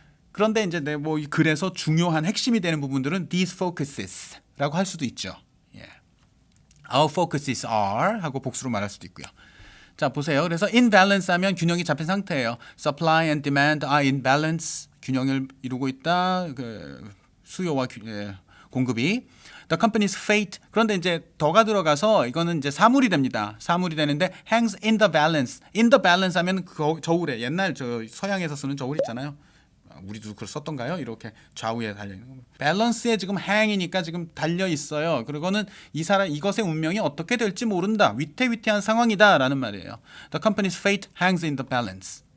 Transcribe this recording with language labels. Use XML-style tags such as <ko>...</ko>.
<ko>그런데 이제 뭐 그래서 중요한 핵심이 되는 부분들은</ko> <en>these focuses</en> <ko>라고 할 수도 있죠.</ko> <en>Our focuses are</en> <ko>하고 복수로 말할 수도 있고요. 자 보세요. 그래서</ko> <en>in balance</en> <ko>하면 균형이 잡힌 상태예요.</ko> <en>Supply and demand are in balance.</en> <ko>균형을 이루고 있다. 그 수요와 공급이.</ko> <en>The company's fate.</en> <ko>그런데 이제 더가 들어가서 이거는 이제 사물이 됩니다. 사물이 되는데</ko> <en>hangs in the balance. in the balance</en> <ko>하면 그 저울에 옛날 저 서양에서 쓰는 저울 있잖아요. 우리도 그걸 썼던가요? 이렇게 좌우에 달려 있는 거. 밸런스에 지금 hang이니까 지금 달려 있어요. 그리고는 이것의 운명이 어떻게 될지 모른다. 위태위태한 상황이다라는 말이에요.</ko> <en>The company's fate hangs in the balance.</en>